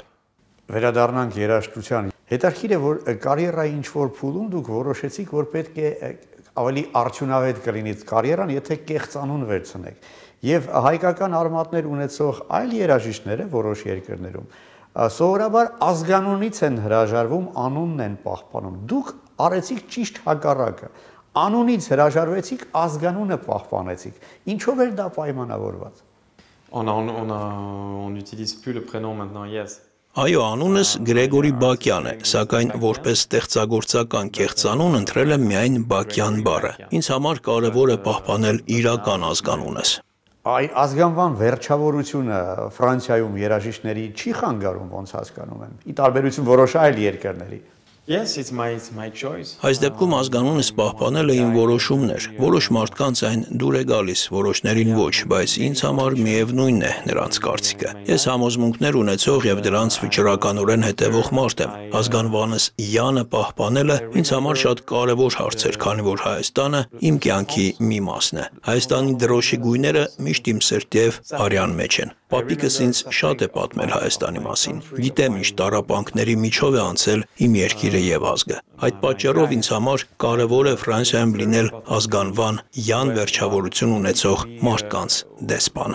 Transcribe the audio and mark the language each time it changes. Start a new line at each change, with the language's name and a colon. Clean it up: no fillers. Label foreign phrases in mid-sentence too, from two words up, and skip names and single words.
Armenian: Վերադառնանք երաժշտության։ Հետաքրքիր է, որ կարիերայի ինչ-որ փուլում դուք որոշեցիք, որ պետք է ավելի արդյունավետ կլինի կարիերան, եթե կեղծանուն վերցնեք։ Եվ հայկական արմատներ ունեցող այլ երաժիշտները որոշ երկրներում սովորաբար ազգանունից են հրաժարվում, անունն են պահպանում։ Դուք արեցիք ճիշտ հակառակը։ Անունից հրաժարվեցիք, ազգանունը պահպանեցիք։ Ինչով էր դա պայմանավորված։
French: On n'utilise plus le prénom maintenant, yes.
Armenian: Այո, անունս Գրեգորի Բակյան է, սակայն որպես ստեղծագործական կեղծանուն ընտրել եմ միայն Բակյան բառը։ Ինձ համար կարևոր է պահպանել իրական ազգանունս։ Այ ազգանվան վերջավորությունը Ֆրանսիայում երաժիշտների չի խանգարում, ոնց հասկանում եմ։ Ի տարբերություն որոշ այլ երկրների։
English: Yes, it's my choice.
Armenian: Այս դեպքում ազգանունս պահպանելը իմ որոշումն էր։ Որոշ մարդկանց այն դուր է գալիս, որոշներին ոչ, բայց ինձ համար միևնույնն է նրանց կարծիքը։ Ես համոզմունքներ ունեցող եւ դրանց վճռականորեն հետևող մարդ եմ։ Ազգանվանս Յանը պահպանելը ինձ համար շատ կարևոր հարց էր, քանի որ Հայաստանը իմ կյանքի մի մասն է։ Հայաստանի դրոշի գույները միշտ իմ սրտի եւ արյան մեջ են։ Պապիկս ինձ շատ է պատմել Հայաստանի մասին։ Գիտեմ ինչ տառապանքների միջով է անցել իմ երկիրը եւ ազգը։ Այդ պատճառով ինձ համար կարևոր է Ֆրանսիայում լինել ազգանվան Յան վերջավորություն ունեցող մարդկանց դեսպանը։